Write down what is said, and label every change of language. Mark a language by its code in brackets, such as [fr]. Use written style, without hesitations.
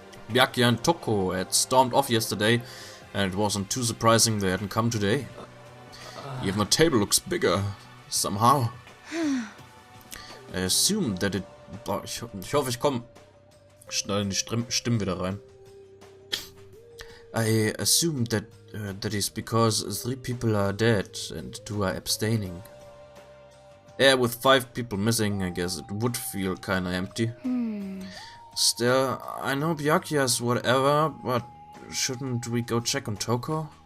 [en] Byakuya and Toko had stormed off yesterday, and it wasn't too surprising they hadn't come today. Even the table looks bigger, somehow. I assume that it... [de] Boah, ich hoffe, ich komme schnell in die Stimmen wieder rein. [en] I assume that that is because 3 people are dead and 2 are abstaining. Yeah, with 5 people missing, I guess it would feel kinda empty. Still, I know Byakuya's whatever, but shouldn't we go check on Toko?